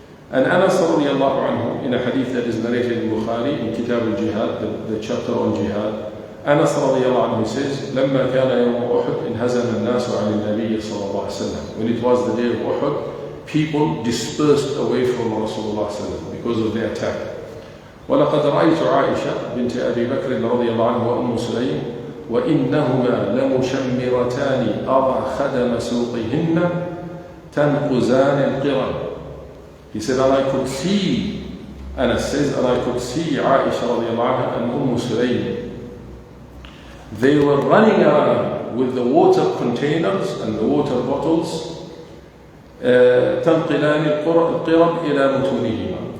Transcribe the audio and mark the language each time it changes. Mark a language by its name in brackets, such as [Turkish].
[English] And Anas radiallahu anhu, in a hadith that is narrated in Bukhari, in Kitab al-Jihad, the chapter on Jihad, Anas radiallahu anhu says, [Arabic] لما كان يوم أحد انهزم الناس عن النبي صلى الله عليه وسلم. [English] When it was the day of Uhud, people dispersed away from Rasulullah because of the attack. [Arabic] ولقد رأيت عائشة بنت أبي بكر رضي الله عنه وأم سليم وإنهما لمشمرتان أرى خدم سوقهن تنقزان القرن. [English] He said, and I could see, Anas says, and I could see Aisha radiallahu anha and Sulaym. They were running around with the water containers and the water bottles. [Arabic] تنقلان القرب إلى متونهما.